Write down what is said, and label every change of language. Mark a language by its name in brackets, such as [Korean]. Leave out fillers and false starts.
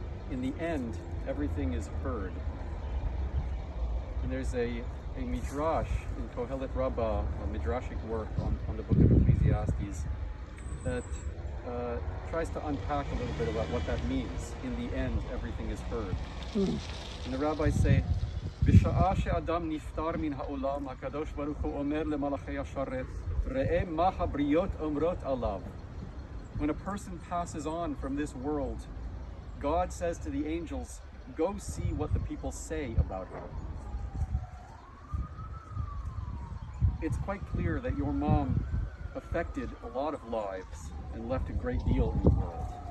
[English] In the end, everything is heard. And there's a midrash in Kohelet Rabbah, a midrashic work on the book of Ecclesiastes, that tries to unpack a little bit about what that means. In the end, everything is heard. [Hebrew] And the rabbis say, בשעה שאדם נפטר מן העולם, הקדוש ברוך הוא אומר למלאכי השרת, ראה מה הבריות אומרות עליו. [English] When a person passes on from this world, God says to the angels, go see what the people say about her. It's quite clear that your mom affected a lot of lives and left a great deal in the world.